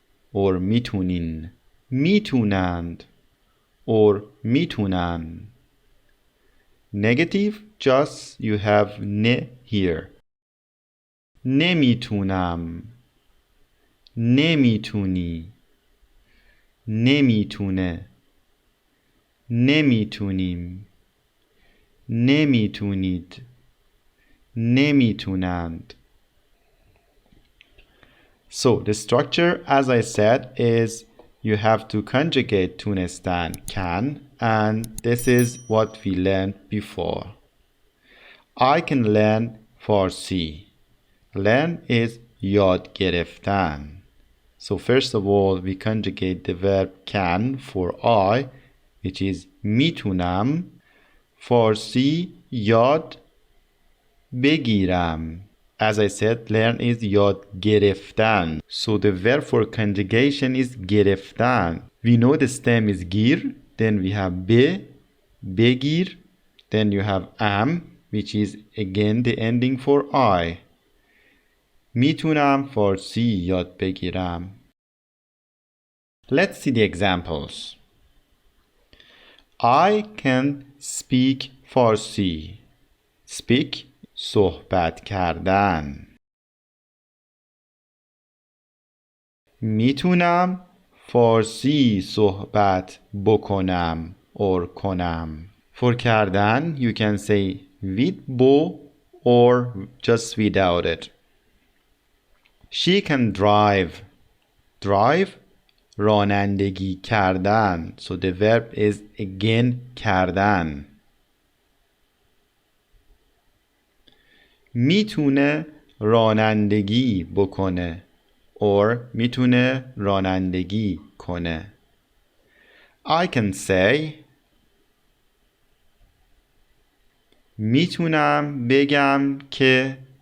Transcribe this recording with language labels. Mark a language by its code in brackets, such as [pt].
[fa] or میتونین, میتونند, or میتونن. [en] Negative, just you have ne here. [fa] نمیتونم, نمیتونی, نمیتونه, نمیتونیم, نمیتونید, نمیتونند. [en] So the structure, as I said, is you have to conjugate toonestan, can, and this is what we learned before. I can learn Farsi. Learn is [fa] یاد گرفتن. [en] So first of all, we conjugate the verb can for I, which is میتونم. [fa] Farsi یاد بگیرم. [en] As I said, learn is [fa] یاد گرفتن. [en] So the verb for conjugation is گرفتن. We know the stem is گیر. Then we have be, بگیر. Then you have am, which is again the ending for I. [fa] میتونم فارسی یاد بگیرم. [en] Let's see the examples. I can speak Farsi. Speak, [fa] صحبت کردن. میتونم فارسی صحبت بکنم or کنم. [en] For کردن, you can say with bo or just without it. She can drive. Drive, [fa] رانندگی کردن. [en] So the verb is again کردن. [fa] میتونه رانندگی بکنه or میتونه رانندگی کنه. [en] I can say [fa] میتونم بگم که.